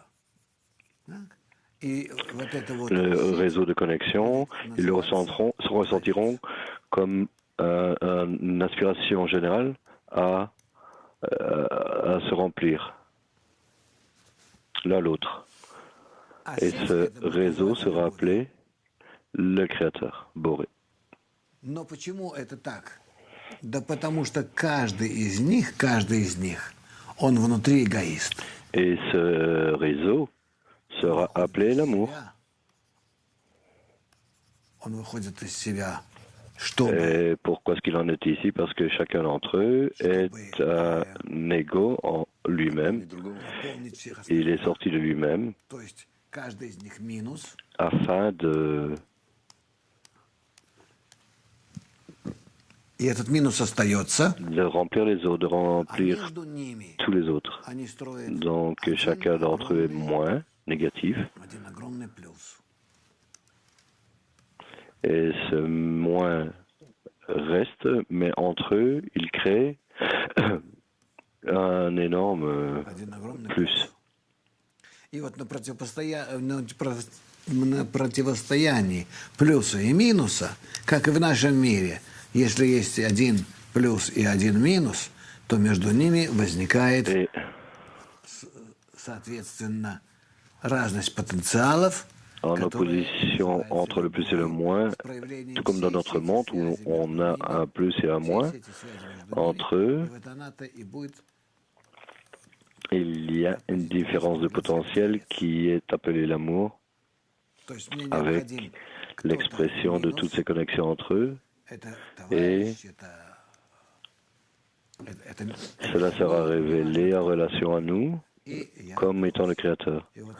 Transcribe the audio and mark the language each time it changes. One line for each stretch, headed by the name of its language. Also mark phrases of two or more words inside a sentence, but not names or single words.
French: Le réseau de connexion, ils le ressentiront comme une aspiration générale à se remplir l'un l'autre. Et ce réseau sera appelé le Créateur, Boré.
Russian: Но почему это так? Да потому что каждый из них, он внутри эгоист.
French: Et ce réseau sera appelé l'amour.
Russian: Он выходит из себя.
French: Et pourquoi est-ce qu'il en est ici? Parce que chacun d'entre eux est un ego en lui-même. Il est sorti de lui-même afin de remplir les autres, de remplir tous les autres. Donc chacun d'entre eux est moins négatif. Et ce moins reste, mais entre eux, ils créent un énorme plus.
Russian: И вот на противостоянии плюса и минуса, как и в нашем мире, если есть один плюс и один минус, то между ними возникает, соответственно, разность потенциалов.
French: En opposition entre le plus et le moins, tout comme dans notre monde où on a un plus et un moins, entre eux, il y a une différence de potentiel qui est appelée l'amour, avec l'expression de toutes ces connexions entre eux, et cela sera révélé en relation à nous comme étant le Créateur.